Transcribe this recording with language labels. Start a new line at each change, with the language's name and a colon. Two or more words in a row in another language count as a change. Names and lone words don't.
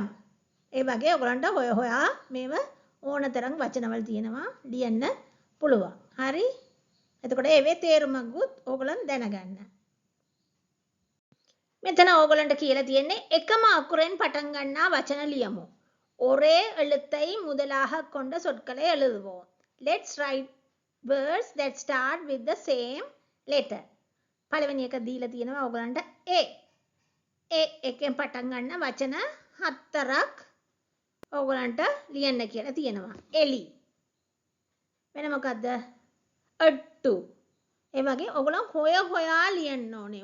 Sinhala: ඒ වගේ ඔයගලන්ට හොයා මේව ඕන තරම් වචනවල තියෙනවා ලියන්න පුළුවන්. හරි? එතකොට ඒවේ තේරුමකුත් ඔයගලන් දැනගන්න. මෙතන ඕගලන්ට කියලා තියෙන්නේ එකම අකුරෙන් පටන් ගන්නා වචන ලියමු.
Tamil: ஒரே எழுத்தை முதலாக கொண்ட சொற்களை எழுதுவோம்.
English: Let's write words that start with the same letter.
Sinhala: පළවෙනි එක දීලා තියෙනවා ඕගලන්ට A. A එකෙන් පටන් ගන්න වචන හතරක් ඕගලන්ට ලියන්න කියලා තියෙනවා. එලි. වෙන මොකද්ද? අට්ටු. ඒ වගේ ඔයගොල්ලෝ හොයා ලියන්න ඕනේ.